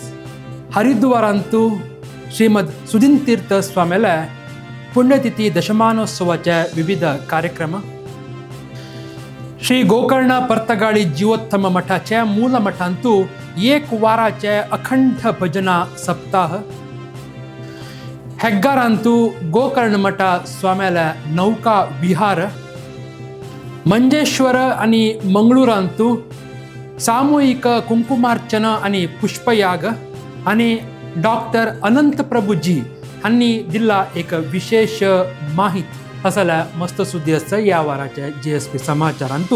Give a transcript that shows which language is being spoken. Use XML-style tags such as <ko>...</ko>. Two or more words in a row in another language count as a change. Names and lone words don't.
<kok>हरिद्वारांतू श्रीमद सुधीन तीर्थ स्वामीले पुण्यतिथी दशमानोत्सवाचे विविध कार्यक्रम. श्री गोकर्ण पर्तगाळी जीवोत्तम मठाचे मूल मठांतू एक वाराचे अखंड भजना सप्ताह. ಹೆಗ್ಗಾರಂತೂ ಗೋಕರ್ಣ ಮಠ ಸ್ವಾಮ್ಯಾಲ ನೌಕಾ ವಿಹಾರ. ಮಂಜೇಶ್ವರ आणि मंगळूरांतू सामूहिक कुंकुमार्चन आणि पुष्पयाग आणि डॉक्टर अनंत प्रभुजी हांनी दिला एक विशेष माहिती. असल्या मस्त सुद्दी आसता या वाराच्या GSB समाचारांतू.</kok>